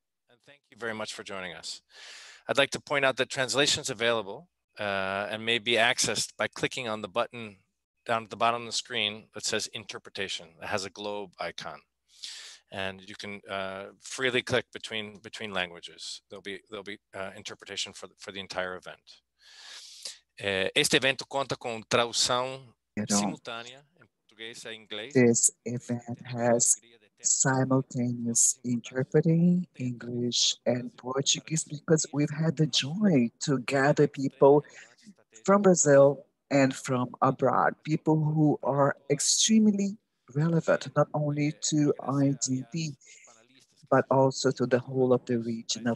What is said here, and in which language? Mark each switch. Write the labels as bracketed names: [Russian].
[English] And thank you very much for joining us. I'd like to point out that translation is available and may be accessed by clicking on the button down at the bottom of the screen that says interpretation. It has a globe icon, and you can freely click between languages. There'll be interpretation for the entire event. [Portuguese] Este evento conta com tradução simultânea em português e inglês. [English] This event has simultaneous interpreting English and Portuguese because we've had the joy to gather people from Brazil and from abroad, people who are extremely relevant not only to IDB but also to the whole of the region.